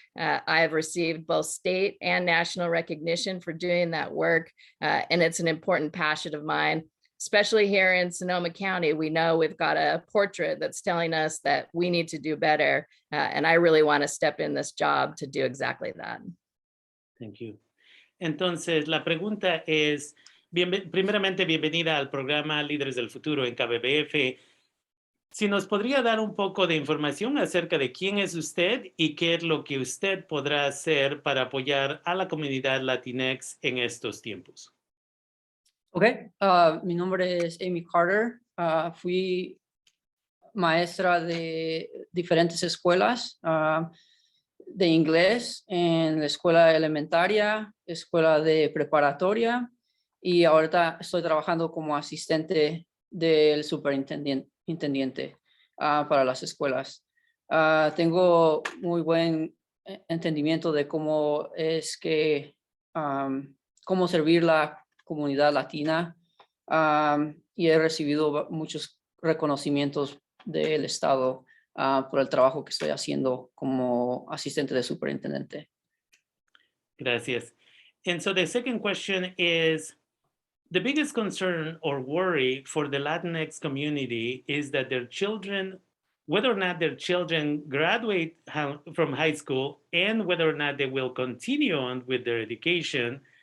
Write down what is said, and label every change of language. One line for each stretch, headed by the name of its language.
English: I have received both state and national recognition for doing that work, and it's an important passion of mine. Especially here in Sonoma County, we know we've got a portrait that's telling us that we need to do better. And I really want to step in this job to do exactly that. Thank you.
Spanish: Entonces, la pregunta es, primeramente, bienvenida al programa Líderes del Futuro en KBBF. Si nos podría dar un poco de información acerca de quién es usted y qué es lo que usted podrá hacer para apoyar a la comunidad Latinx en estos tiempos. Ok, mi nombre es Amie Carter. Fui maestra de diferentes escuelas de inglés en la escuela elementaria, escuela de preparatoria, y ahorita estoy trabajando como asistente del superintendente para las escuelas. Tengo muy buen entendimiento de cómo es que, cómo servir la comunidad latina, y he recibido muchos reconocimientos del Estado por el trabajo que estoy haciendo como asistente de superintendente. Gracias.
English: And so the second question is, the biggest concern or worry for the Latinx community is that their children, whether or not their children graduate from high school and whether or not they will continue on with their education.